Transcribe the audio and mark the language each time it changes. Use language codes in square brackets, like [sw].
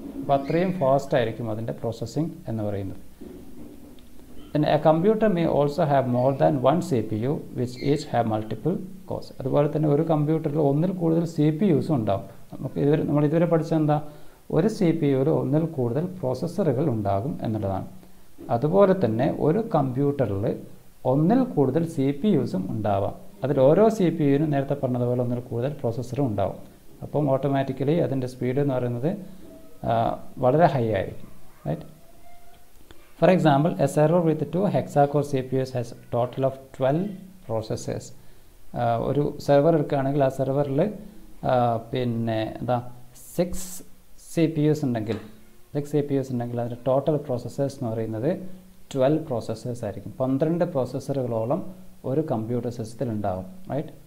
[ml] അപ്പോൾ അത്രയും ഫാസ്റ്റ് ആയിരിക്കും അതിൻ്റെ പ്രോസസ്സിംഗ് എന്ന് പറയുന്നത്. [en] Then a computer may also have more than one CPU which each have multiple cores. [ml] അതുപോലെ തന്നെ ഒരു കമ്പ്യൂട്ടറിൽ ഒന്നിൽ കൂടുതൽ CPUs ഉണ്ടാകും. നമ്മൾ ഇതുവരെ പഠിച്ചെന്താ, ഒരു CPU-ൽ ഒന്നിൽ കൂടുതൽ പ്രോസസ്സറുകൾ ഉണ്ടാകും എന്നുള്ളതാണ്. അതുപോലെ തന്നെ ഒരു കമ്പ്യൂട്ടറിൽ ഒന്നിൽ കൂടുതൽ CPUs ഉണ്ടാവാം. അതിൽ ഓരോ CPU-നും നേരത്തെ പറഞ്ഞതുപോലെ ഒന്നിൽ കൂടുതൽ പ്രോസസ്സറും ഉണ്ടാവും. അപ്പം ഓട്ടോമാറ്റിക്കലി അതിൻ്റെ സ്പീഡ് എന്ന് പറയുന്നത് വളരെ ഹൈ ആയിരിക്കും. Right. [en] For example, a server with 2 hexa-core CPUs has a total of 12 processors. [ml] ഒരു സെർവർ എടുക്കുകയാണെങ്കിൽ ആ സെർവറിൽ പിന്നെ 6 CPUs ഉണ്ടെങ്കിൽ അതിൻ്റെ ടോട്ടൽ പ്രോസസ്സേഴ്സ് എന്ന് പറയുന്നത് 12 പ്രോസസ്സേഴ്സ് ആയിരിക്കും. 12 പ്രോസസ്സറുകളോളം ഒരു കമ്പ്യൂട്ടർ സിസ്റ്റത്തിൽ ഉണ്ടാകും. റൈറ്റ്.